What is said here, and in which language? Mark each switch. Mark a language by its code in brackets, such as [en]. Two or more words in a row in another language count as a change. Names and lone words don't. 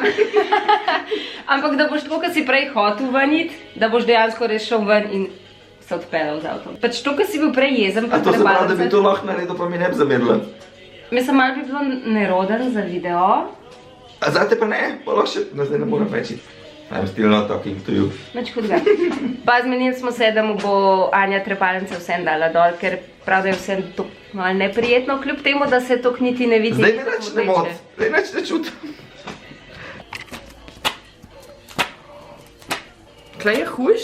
[sl] Ampak da boš tako, kot si prej hotel vaniti, da boš dejansko res šel ven in se odpeljal z avtom. Pač to, kot si bil prej jezen, pa A to se pravi, da bi to lahko naredil, pa mi ne bi zamerila. Mislim, malo bi bilo neroden za video. A zate pa ne? Pa lahko še, no zdaj ne moram več iti. [en] I'm still not talking to you. [sl] Nič hudega. Pa zmenili smo se, da mu bo Anja trepalnice vsem dala dol, ker prav, da je vsem to malo neprijetno, kljub temu, da se to niti ne vidi. Zdaj me nič ne moti, zdaj nič ne čutim. Tlej je hujš?